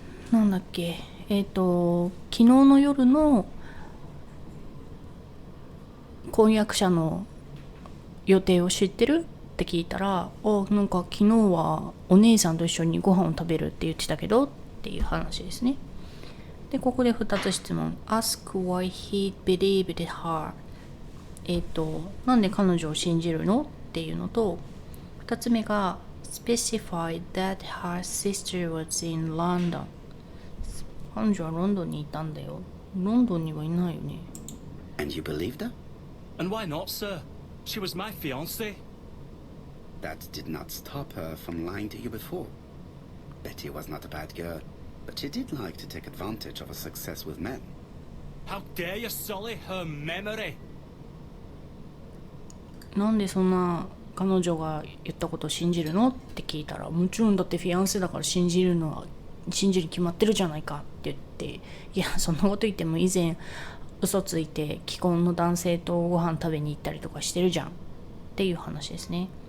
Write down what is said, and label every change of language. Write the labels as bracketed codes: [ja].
[ja] なんだっけ、昨日の夜の婚約者の予定を知ってるって聞いたら、なんか昨日はお姉さんと一緒にご飯を食べるって言ってたけどっていう話ですね。でここで2つ質問。 [en] Ask why he believed her、 [ja] なんで彼女を信じるのっていうのと、2つ目が [en] Specify that her sister was in London。 [ja] 彼女はロンドンにいたんだよ。ロンドンにはいないよね。 [en] And you believed her? And why not, sir? She was my fiancée. That did not stop her from lying to you before. Betty was not a bad girl, but she did like to take advantage of her success with men. How dare you sully her memory? [ja] なんでそんな彼女が言ったことを信じるのって聞いたら、もちろんだってフィアンセだから信じるに決まってるじゃないかって言って、いやそんなこと言っても以前嘘ついて既婚の男性とご飯食べに行ったりとかしてるじゃんっていう話ですね。